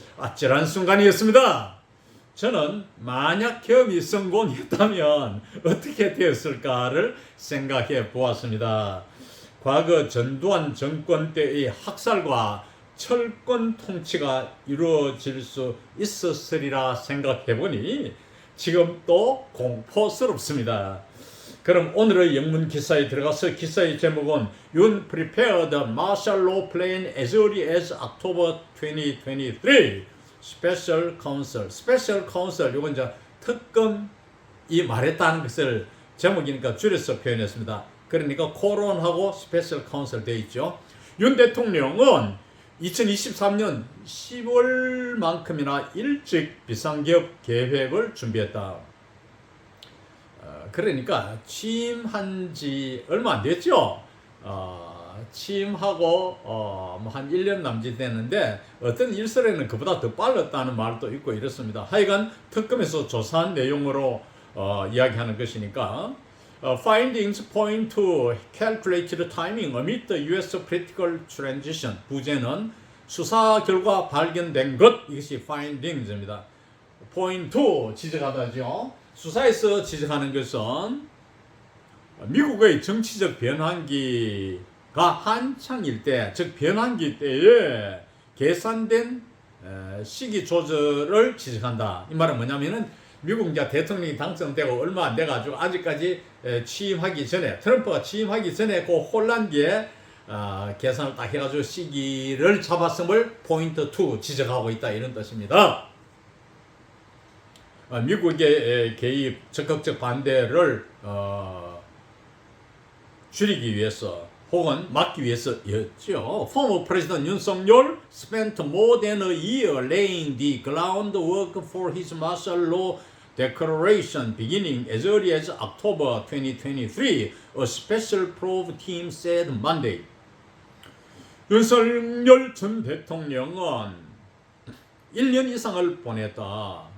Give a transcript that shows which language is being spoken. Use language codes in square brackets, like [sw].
[ko] 아찔한 순간이었습니다. 저는 만약 계엄이 성공했다면 어떻게 되었을까를 생각해 보았습니다. 과거 전두환 정권 때의 학살과 철권 통치가 이루어질 수 있었으리라 생각해보니 지금 또 공포스럽습니다. 그럼 오늘의 영문 기사에 들어가서 기사의 제목은 [en] 윤 prepared martial law plan as early as October 2023 Special Counsel. [ko] Special Counsel 이건 이제 특검이 말했다는 것을 제목이니까 줄여서 표현했습니다. 그러니까 코론하고 스페셜 카운셀 되어 있죠. 윤 대통령은 2023년 10월만큼이나 일찍 비상계엄 계획을 준비했다. 그러니까 취임한 지 얼마 안 됐죠. 취임하고 한 1년 남짓 됐는데 어떤 일설에는 그보다 더 빨랐다는 말도 있고 이렇습니다. 하여간 특검에서 조사한 내용으로 이야기하는 것이니까 [en] findings point to calculated timing amid the U.S. political transition. [ko] 부제는 수사 결과 발견된 것, 이것이 findings입니다. point to 지적하다죠. 수사에서 지적하는 것은 미국의 정치적 변환기가 한창일 때, 즉 변환기 때에 계산된 시기 조절을 지적한다. 이 말은 뭐냐면은 미국 이제 대통령이 당선되고 얼마 안 돼가지고 아직까지 취임하기 전에 트럼프가 취임하기 전에 그 혼란기에 계산을 딱 해가지고 시기를 잡았음을 포인트 2 지적하고 있다 이런 뜻입니다. 미국의 개입 적극적 반대를 줄이기 위해서 혹은 막기 위해서였죠. [en] Former President 윤석열 spent more than a year laying the groundwork for his martial law declaration beginning as early as October 2023, a special probe team said Monday. [ko] 윤석열 전 대통령은 1년 이상을 보냈다.